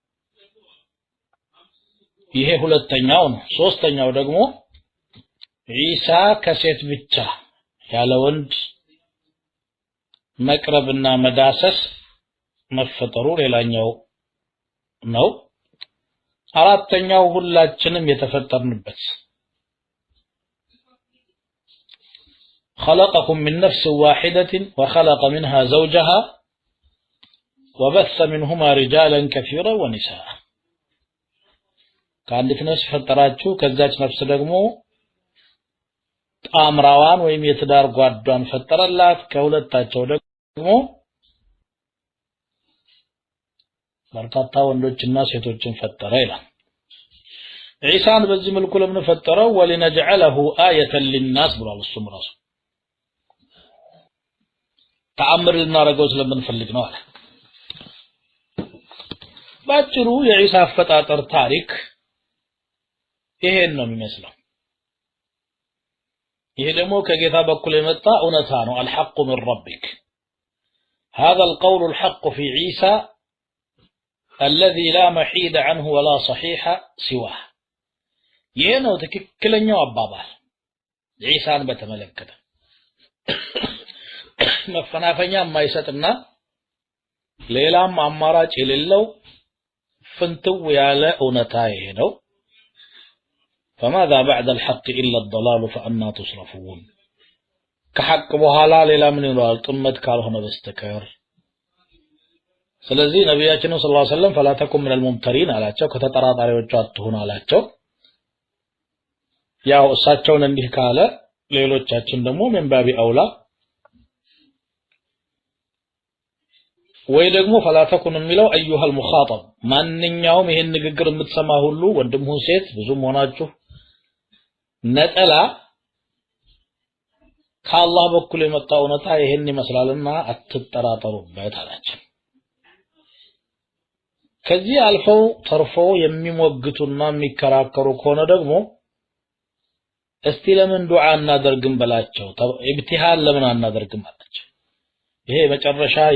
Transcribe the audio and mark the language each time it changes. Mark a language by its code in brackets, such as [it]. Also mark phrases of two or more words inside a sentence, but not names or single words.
[am] ይሄ ሁለተኛው ነው ሶስተኛው ደግሞ ኢሳ ከሴት ብቻ ያለ ወንድ መቅረብና መዳሰስ መፈጠሩ ሌላኛው ነው አራተኛው ሁላችንም የተፈጠርንበት [ar] خلقكم من نفس واحدة وخلق منها زوجها وبث منهما رجالا كثيرا ونساء كانت نفس [am] ፈጠራችሁ ከዛች ነፍስ ደግሞ ጣምራዋን ወይም የትዳር ጓዷን ፈጠረላት ከሁለታቸው ደግሞ በርካታ ወንዶችና ሴቶችን ፈጠረ ይላል ኢሳን በዚህ መልኩ ለምን ፈጠረው [ar] ولنجعله آية للناس [am] ብሏል እሱም ራሱ ተአምር ልናረገው ስለምንፈልግ ነው አለ ባጭሩ የኢሳ አፈጣጠር ታሪክ ይሄን ነው የሚመስለው ይሄ ደግሞ ከጌታ በኩል የመጣ እውነታ ነው [ar] الحق من ربك هذا القول الحق في عيسى الذي لا محيد عنه ولا صحيح سواه [am] ይሄ ነው ትክክለኛው አባባል ኢሳን በተመለከተ መፈናፈኛ የማይሰጥና ሌላም አማራጭ የሌለው ፍንትው ያለ እውነታ ይሄ ነው [ar] فماذا بعد الحق إلا الضلال فأنا تصرفون كحق [am] በኋላ ሌላ ምን ይኖራል ጥመት ካልሆነ በስተቀር ስለዚህ ነብያችን [ar] صلى الله عليه وسلم فلا تكن من الممترين [am] አላቸው ከተጠራጣሪዎቹ አትሁን አላቸው ያው እሳቸውን እንዲህ ካለ ሌሎቻችን ደግሞ [ar] من باب أولى [am] ወይ ደግሞ [ar] فلا تكن [am] የሚለው [ar] ايها المخاطب [am] ማንኛውም ይሄን ንግግር የምትሰማ ሁሉ ወንድም ሆነ ሴት ብዙም ሆናችሁ ነጠላ ከአላህ በኩል የመጣው እውነታ ይሄን ይመስላልና አትጠራጠሩበት አላቸው ከዚህ አልፈው ተርፈው የሚሞግቱና የሚከራከሩ ከሆነ ደግሞ እስቲ ለምን ዱዓ እናደርግም በላቸው ኢብቲሃል ለምን አናደርግም አላቸው ይሄ መጨረሻ